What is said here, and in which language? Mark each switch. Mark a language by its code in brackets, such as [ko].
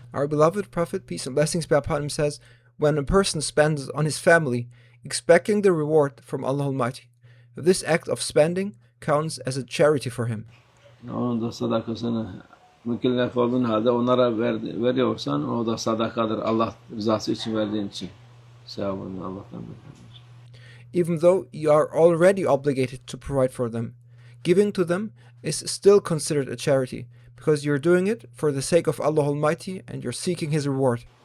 [en] Our beloved Prophet, peace and blessings be upon him, says, when a person spends on his family, expecting the reward from Allah Almighty, This act of spending counts as a charity for him. [tr] Onun da sadakasını mükellef olduğun halde onlara veriyorsan o da sadakadır. Allah rızası için verdiğin için. Sevabını Allah'tan bekliyoruz. [en] Even though you are already obligated to provide for them, giving to them is still considered a charity because you're doing it for the sake of Allah Almighty and you're seeking His reward.